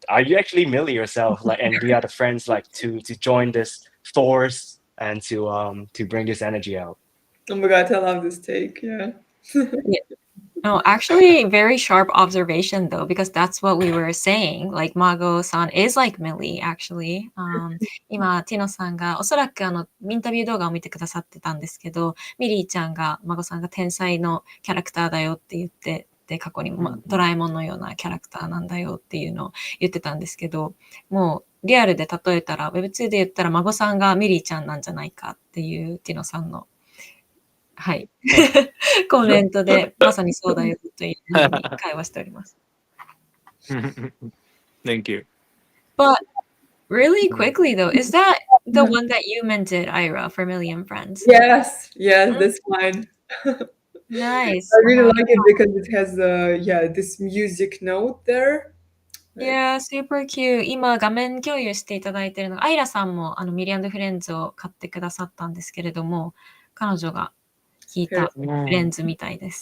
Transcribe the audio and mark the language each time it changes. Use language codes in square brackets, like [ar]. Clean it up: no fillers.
[en] Are you actually Millie yourself? Like, and we are the friends like to join this force and to bring this energy out. Oh my god, I love this take. Yeah. No, actually, very sharp observation though, because that's what we were saying. Like Mago-san is like Millie, actually. [ja] 今、ティノさんがおそらくインタビュー動画を見てくださってたんですけど、ミリーちゃんが、マゴさんが天才のキャラクターだよって言って、で、過去に、ドラえもんのようなキャラクターなんだよっていうのを言ってたんですけど、もうリアルで例えたら、Web2 で言ったら、マゴさんがミリーちゃんなんじゃないかっていうティノさんのはい。コメントで、まさにそうだよというふうに会話しております。 [en] Thank you. But really quickly though, is that the one that you minted, Ira, for Million Friends? Yes, that's fine. Nice. I really like it because it has this music note there. Yeah, super cute. [ja] 今画面共有していただいているのが、アイラさんもミリアンドフレンズを買ってくださったんですけれども、彼女が弾いたフレンズみたいです。